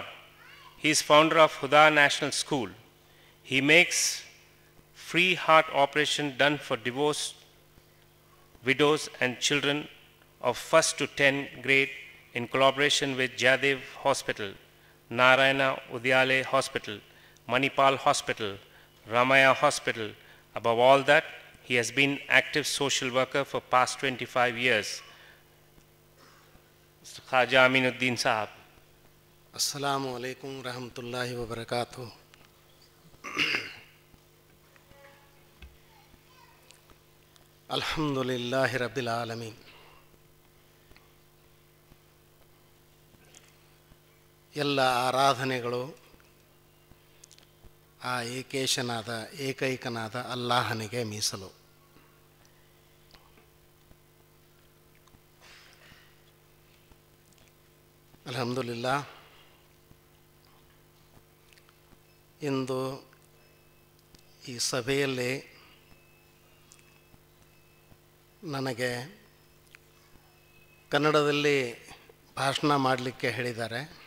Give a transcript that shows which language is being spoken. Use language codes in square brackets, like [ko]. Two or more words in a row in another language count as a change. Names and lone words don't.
[en] He is founder of Huda National School. He makes free heart operation done for divorced widows and children of 1st to 10th grade in collaboration with Jadev Hospital, Narayana Udyale Hospital, Manipal Hospital, Ramaya Hospital. Above all that, he has been active social worker for past 25 years. Khaja Aminuddin Sahab. [ar] السلام عليكم رحمة الله وبركاته. الحمد لله رب العالمين. [kn] ಎಲ್ಲ ಆರಾಧನೆಗಳು ಆ ಏಕೈಕನಾದ ಅಲ್ಲಾಹನಿಗೆ ಮೀಸಲು. ಅಲ್ಹಮ್ದುಲಿಲ್ಲಾಹ್, ಇಂದು ಈ ಸಭೆಯಲ್ಲಿ ನನಗೆ ಕನ್ನಡದಲ್ಲಿ ಭಾಷಣ ಮಾಡಲಿಕ್ಕೆ ಹೇಳಿದ್ದಾರೆ.